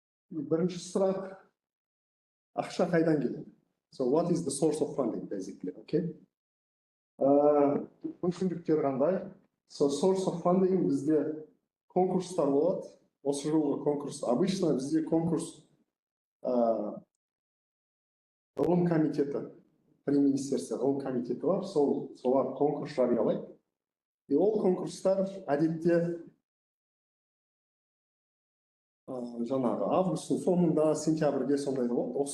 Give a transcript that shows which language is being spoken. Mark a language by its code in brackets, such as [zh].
[kk] Бірінші сұрақ, ақша қайдан келеді? [en] So what is the source of funding, basically, okay? [kk] Мүмкіндіктер қандай? [en] So source of funding [kk] бізде конкурстар болады. Осы жылғы конкурс. [ru] Обычно [kk] бізде конкурс ғылым комитеті, [ru] при министерстве [kk] ғылым комитеті бар. Солар конкурс жариялайды. [ru] И [kk] ол конкурстар әдетте жаңағы августтың соңында, сентябрьде сондайда болады.